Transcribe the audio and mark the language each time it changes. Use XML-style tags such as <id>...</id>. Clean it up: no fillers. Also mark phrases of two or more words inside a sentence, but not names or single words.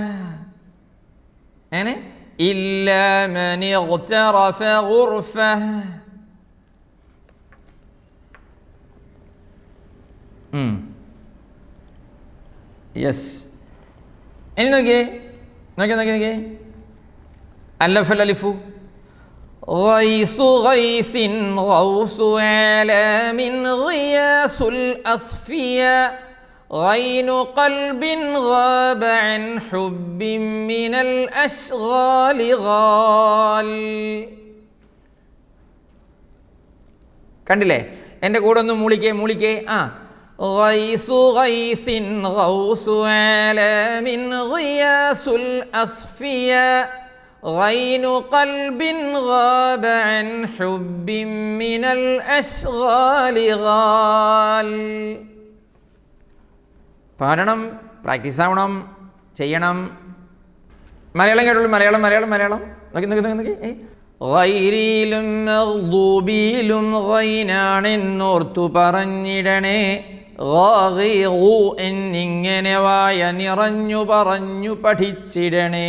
<ar>അങ്ങനെ إلا من اغترف غرفة. യെസ്.</ar> <ml>ഇനി നോക്കിയേ.</ml> <ar>ألف الألف. غيث غيث غوث عالم غياث الأصفياء غين قلب غاب عن حب من الأشغال غال.</ar> <ml>കണ്ടില്ലേ? എൻ്റെ കൂടെ ഒന്ന് മൂളിക്കേ.</ml> <ar>غيث غيث غوث عالم غياث الأصفياء غين قلب غاب عن حب من الأشغال غال.</ar> <ml>പാടണം, പ്രാക്ടീസ് ആവണം, ചെയ്യണം. മലയാളം കേട്ടുള്ളൂ. മലയാളം നോക്കി. ഗൈരിയിലും മഗ്ദൂബിയിലും ഗൈനാണെന്നോർത്തു പറഞ്ഞിടണേ. ഗാഗീഗു എന്നിങ്ങനെ വായ നിറഞ്ഞു പറഞ്ഞു പഠിച്ചിടണേ.</ml>